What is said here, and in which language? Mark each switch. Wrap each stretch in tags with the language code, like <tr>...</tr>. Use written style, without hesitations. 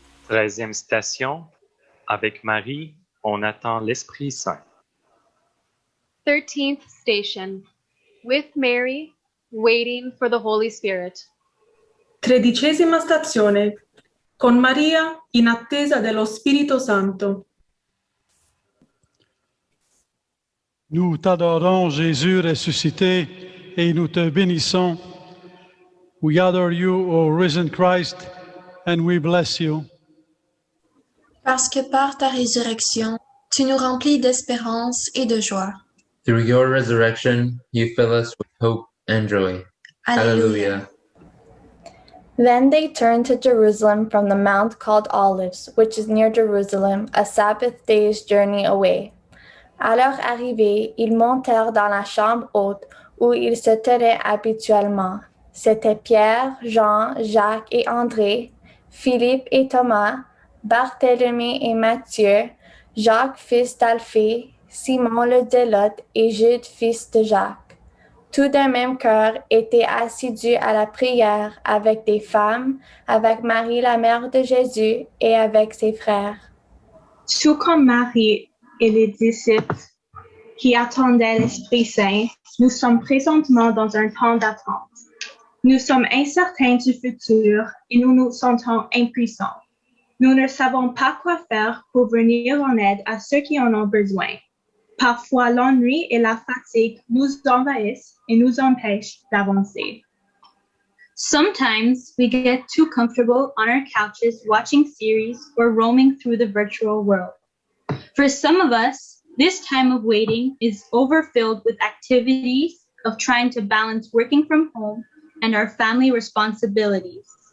<fr>13e station, avec Marie, on attend l'Esprit Saint.</fr> <en>13th station, with Mary, waiting for the Holy Spirit.</en> <it>13ª stazione, con Maria in attesa dello Spirito Santo.</it> <fr>Nous t'adorons, Jésus ressuscité, et nous te bénissons.</fr> <en>We adore you, O risen Christ, and we bless you.</en> <fr>Parce que par ta résurrection, tu nous remplis d'espérance et de joie.</fr> <en>Through your resurrection, you fill us with hope and joy.</en> <la>Alleluia.</la> <en>Then they turned to Jerusalem from the mount called Olives, which is near Jerusalem, a Sabbath day's journey away.</en> <fr>À leur arrivée, ils montèrent dans la chambre haute où ils se tenaient habituellement. C'étaient Pierre, Jean, Jacques et André, Philippe et Thomas, Barthélemy et Matthieu, Jacques fils d'Alphée, Simon le Zélote et Jude fils de Jacques. Tous d'un même cœur étaient assidus à la prière avec des femmes, avec Marie la mère de Jésus et avec ses frères. Tout comme Marie et les disciples qui attendaient l'Esprit Saint, nous sommes présentement dans un temps d'attente. Nous sommes incertains du futur et nous nous sentons impuissants. Nous ne savons pas quoi faire pour venir en aide à ceux qui en ont besoin. Parfois, l'ennui et la fatigue nous envahissent et nous empêchent d'avancer.</fr> <en>Sometimes we get too comfortable on our couches watching series or roaming through the virtual world. For some of us, this time of waiting is overfilled with activities of trying to balance working from home and our family responsibilities.</en>